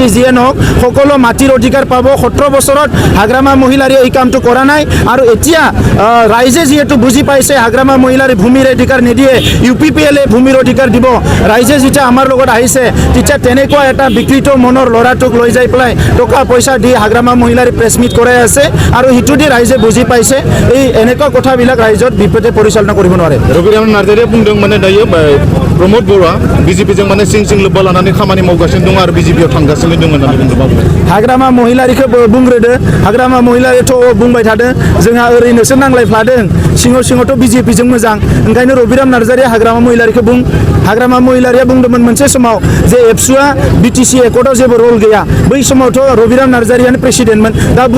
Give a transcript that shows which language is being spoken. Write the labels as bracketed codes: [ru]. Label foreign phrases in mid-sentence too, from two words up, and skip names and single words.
[as] যিয়ে নহওক সকলো মাটিৰ অধিকাৰ পাব 17 বছৰত হাগ্ৰামা মহিলাৰীয়ে এই কামটো কৰা নাই আৰু এতিয়া ৰাইজে যিহেতু বুজি পাইছে হাগ্ৰামা মহিলাৰী ভূমিৰ অধিকাৰ নিদিয়ে ইউপিপিএলে ভূমিৰ অধিকাৰ দিব ৰাইজে যেতিয়া আমাৰ লগত আহিছে তেতিয়া তেনেকুৱা এটা বিকৃত মনৰ ল'ৰাটোক লৈ যাই পেলাই টকা পইচা দি হাগ্ৰামা মহিলাৰী [en] press meet [as] কৰাই আছে আৰু সিটো দি ৰাইজে বুজি পাইছে এই এনেকুৱা কথাবিলাক ৰাইজত বিপদে পৰিচালনা কৰিব নোৱাৰে [brx] रबिराम नार्जारिया बुंदों माने दायो प्रमोद बर'आ बिजेपिजों माने सिं लोब्बा लानानै खामानि मावगासिनो दं आरो बिजेपियाव थांगासिनो दं होननानै बुंदों हाग्रामा महिलारिखौ बुंग्रोदो हाग्रामा महिलारिथ' बुंबाय थादों जोंहा ओरैनोसो नांलायफ्लादों सिङावथ' बिजेपिजों मोजां ओंखायनो रबिराम नार्जारिया हाग्रामा महिलारिखौ बुं हाग्रामा महिलारिया बुंदोंमोन मोनसे समाव जे एबसुआ बिटिसि एकर्डआव जेबो रल गैया बै समावथ' रबिराम नार्जारियानो प्रेसिडेन्टमोन दा बुं